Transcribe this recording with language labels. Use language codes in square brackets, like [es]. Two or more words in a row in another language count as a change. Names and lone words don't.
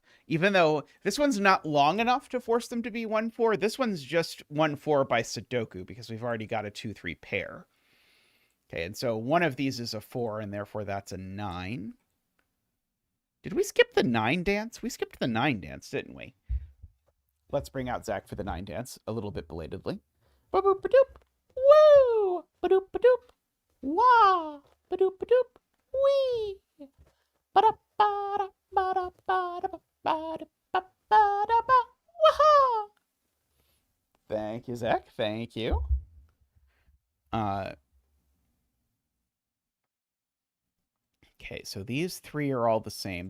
[en] Even though this one's not long enough to force them to be 1 4, this one's just 1 4 by sudoku because we've already got a 2 3 pair. Okay, and so one of these is a 4, and therefore that's a 9. Did we skip the 9 dance? We skipped the 9 dance, didn't we? Let's bring out Zach for the 9 dance a little bit belatedly. Ba-boop ba-doop. Woo! Ba-doop ba-doop. Wah! Ba-doop ba-doop. Wee! Thank you, Zach. Thank you. Okay, so these three are all the same.